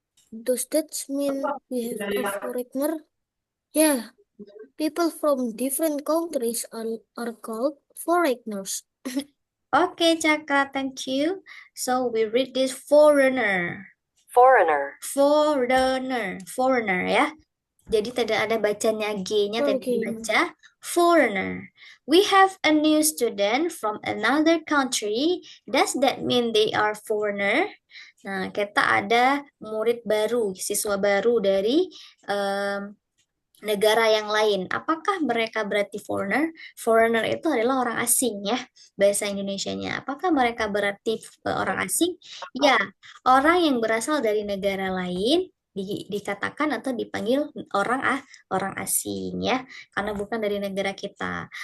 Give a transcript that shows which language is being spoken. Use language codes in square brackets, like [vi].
[en] Does that mean we have a foreigner? Yeah, people from different countries are called foreigners. Oke, Cakra, thank you. So we read this foreigner, Foreigner. foreigner, foreigner ya. [id] Jadi tidak ada bacanya G-nya, tidak [en] Okay. [id] dibaca foreigner. [en] We have a new student from another country. Does that mean they are foreigner? [id] Nah, kita ada murid baru, siswa baru dari negara yang lain. Apakah mereka berarti foreigner? Foreigner itu adalah orang asing ya, bahasa Indonesianya. Apakah mereka berarti orang asing? Ya, orang yang berasal dari negara lain dikatakan atau dipanggil orang asing ya, karena bukan dari negara kita.